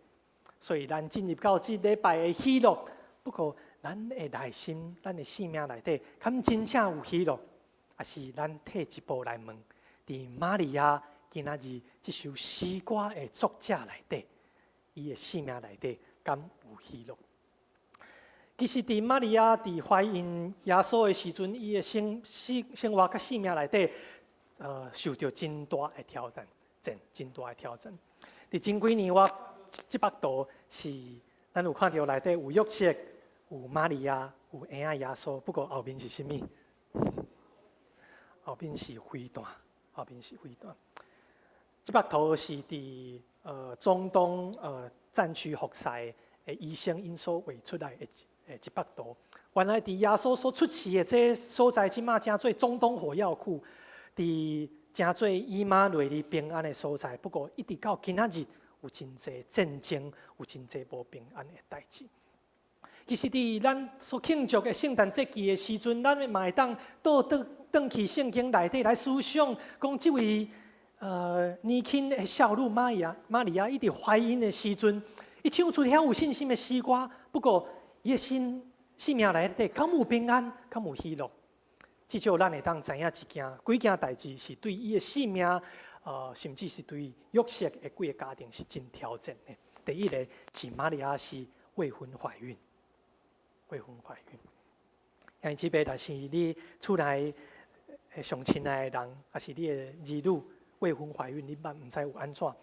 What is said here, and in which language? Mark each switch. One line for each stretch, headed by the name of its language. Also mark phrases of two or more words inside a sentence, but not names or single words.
Min Nan Chinese: 所以咱进入到这礼拜的喜乐，不过咱的内心、咱的生命内底，敢真正有喜乐，还是咱退一步来问：伫玛利亚今仔日这首诗歌的作者内底，伊的生命内底敢有喜乐？其实，伫玛利亚伫怀孕耶稣的时阵，伊的生活甲生命内底，受到真大的挑战。战，真大的挑战。伫前几年我这幅图是咱有看到内底有约瑟、有玛利亚、有婴仔耶稣，不过后面是啥物？后面是飞弹，后面是飞弹。这幅图是伫中东战区服侍的医生因所画出来的一幅图。原来伫耶稣所出世的这所在，即马正做中东火药库，伫正做以马内利平安的所在。不过一直到今仔日，有真侪战争，有真侪无平安的代志。其实伫咱所庆祝的圣诞节期的时阵，咱嘛会当倒去圣经内底来思想，讲即位年轻的少女玛利亚一直怀孕的时阵，伊唱出遐有信心的诗歌。不过伊的生命内底敢有平安，敢有喜乐？至少咱会当知影几件代志是对伊的性命，甚至是对约瑟的几个家庭是真挑战的。第一个是玛利亚是未婚怀孕。因即个就是你厝内上亲爱的人，还是你的儿女未婚怀孕，你毋知有安怎？